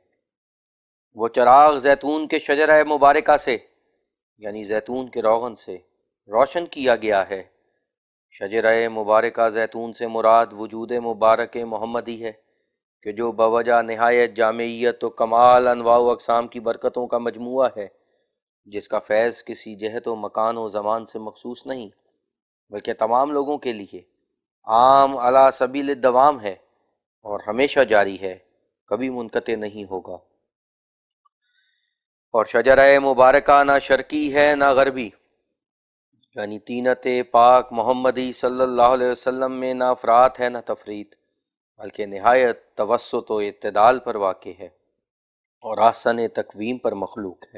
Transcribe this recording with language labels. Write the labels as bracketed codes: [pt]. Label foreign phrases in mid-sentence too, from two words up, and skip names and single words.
[ur] وہ چراغ زیتون کے شجرہ مبارکہ سے یعنی زیتون کے روغن سے روشن کیا گیا ہے۔ شجرہ مبارکہ زیتون سے مراد وجود مبارک محمدی ہے کہ جو بوجہ نہایت جامعیت و کمال انواع و اقسام کی برکتوں کا مجموعہ ہے، جس کا فیض کسی جہت و مکان و زمان سے مخصوص نہیں بلکہ تمام لوگوں کے لیے عام [ar] علی سبیل الدوام [ur] ہے اور ہمیشہ جاری ہے، کبھی منقطع نہیں ہوگا۔ اور شجرہ مبارکہ نہ شرقی ہے نہ غربی، یعنی طینت پاک محمدی [ar] صلی اللہ علیہ وسلم [ur] میں نہ افراط ہے نہ تفریط، بلکہ نہایت توسط و اعتدال پر واقع ہے اور احسن تقویم پر مخلوق ہے۔